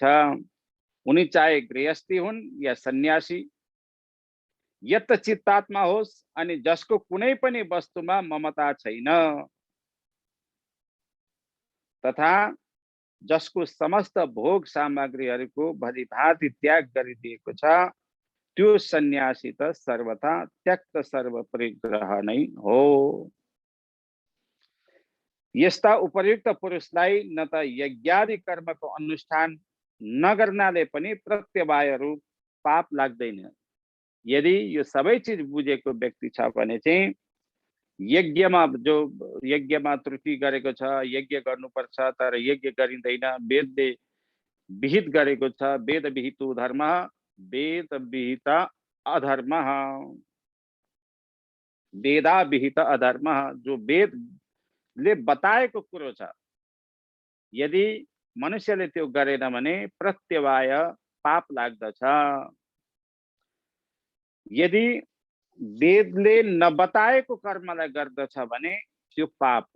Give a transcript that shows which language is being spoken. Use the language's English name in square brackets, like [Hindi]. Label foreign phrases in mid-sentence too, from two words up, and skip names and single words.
[Nepali] उनी चाहे गृहस्थी हुन् या सन्यासी, यत चित्तात्मा होस् अनि जसको कुनै पनि वस्तुमा ममता छैन, तथा जसको समस्त भोग सामग्रीहरूको भलीभाँति त्याग गरिदिएको छ, त्यो सन्यासी त सर्वथा [Sanskrit] त्यक्त सर्व परिग्रह [Nepali] नै हो। यस्ता उपर्युक्त पुरुषलाई न त यज्ञादि कर्मको अनुष्ठान नगर्नाले पनि प्रत्यवायहरू पाप लाग्दैन। यदि यो सबै चिज बुझेको व्यक्ति छ भने चाहिँ यज्ञमा त्रुटि गरेको छ, यज्ञ गर्नुपर्छ तर यज्ञ गरिँदैन, वेदले विहित गरेको छ, [Sanskrit] वेद विहितो धर्म, वेद विहित अधर्म, वेदा विहित अधर्म, [Nepali] जो वेदले बताएको कुरो छ यदि मनुष्यले त्यो गरेन भने प्रत्यवाय पाप लाग्दछ। यदि वेदले नबताएको कर्मलाई गर्दछ भने त्यो पाप हो।